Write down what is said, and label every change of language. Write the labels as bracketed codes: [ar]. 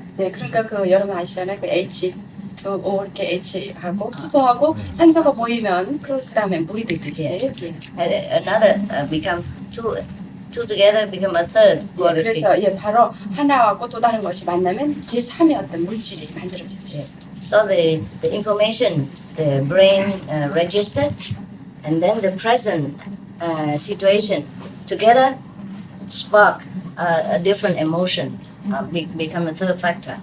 [ko] 네, 그러니까 그 여러분 아시잖아요. 그 H2O 이렇게 H하고 수소하고 산소가 보이면 그 다음에 물이 되듯이. [en] Another become two together become a third quality. [ko] 그래서 예, 바로 하나하고 또 다른 것이 만나면 제3의 어떤 물질이 만들어지듯이. [en] So the information the brain registered, and then the present situation together spark a different emotion, become a third factor.